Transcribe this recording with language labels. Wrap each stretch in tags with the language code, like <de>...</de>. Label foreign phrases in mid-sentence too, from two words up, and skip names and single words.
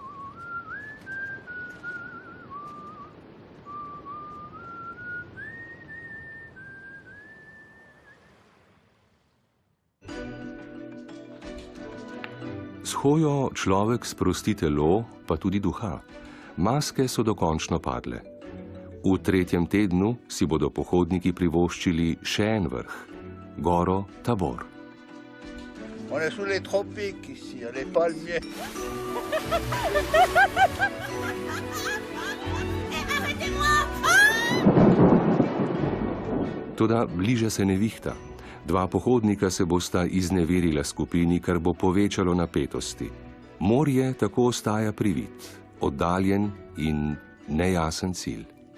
<sl>S hojo človek sprosti telo, pa tudi duha. Maske so dokončno padle. V 3. tednu si bodo pohodniki privoščili še en vrh, goro Tabor.</sl> <fr>On est sous les tropiques ici, les palmiers.</fr> <sl>Toda bliža se nevihta. 2 pohodnika se bosta izneverila skupini, kar bo povečalo napetosti. Morje tako ostaja privid, oddaljen in nejasen cilj.</sl>